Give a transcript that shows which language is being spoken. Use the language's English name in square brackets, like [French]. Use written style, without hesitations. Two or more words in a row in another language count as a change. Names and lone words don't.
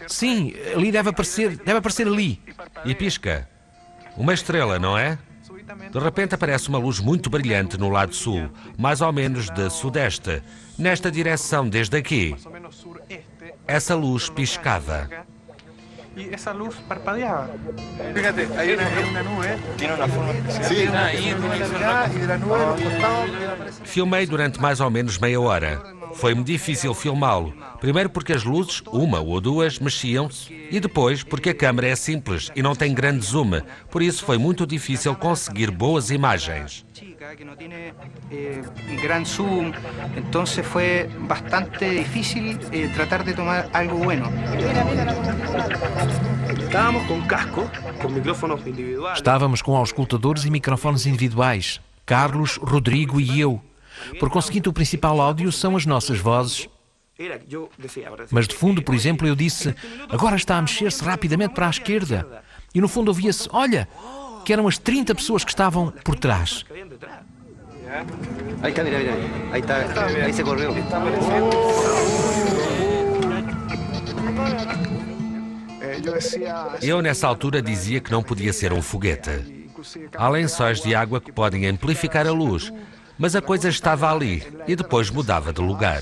[Portuguese] Sim, ali deve aparecer ali. E pisca. Uma estrela, não é? De repente aparece uma luz muito brilhante no lado sul, mais ou menos de sudeste, nesta direção desde aqui. Essa luz piscava. [Spanish] Y esa luz parpadeaba. Fíjate, hay una nube, tiene una forma especial. Sí, Y de la nube a los costados. [Portuguese] Filmei durante mais ou menos meia hora. Foi-me difícil filmá-lo. Primeiro porque as luzes, 1 ou 2, mexiam-se, e depois porque a câmera é simples e não tem grande zoom. Por isso foi muito difícil conseguir boas imagens. [Spanish] Que no tiene gran zoom, entonces fue bastante difícil tratar de tomar algo bueno. Estábamos com casco, com micrófonos individuais. [Portuguese] Estávamos com auscultadores e microfones individuais. Carlos, Rodrigo e eu. Por conseguinte, o principal áudio são as nossas vozes. Mas de fundo, por exemplo, eu disse: agora está a mexer-se rapidamente para a esquerda. E no fundo ouvia-se: olha, que eram as 30 pessoas que estavam por trás. [Spanish] Ahí está, mira. Ahí está, ahí se corrió. [Portuguese] Eu, nessa altura, dizia que não podia ser um foguete. Há lençóis de água que podem amplificar a luz, mas a coisa estava ali e depois mudava de lugar.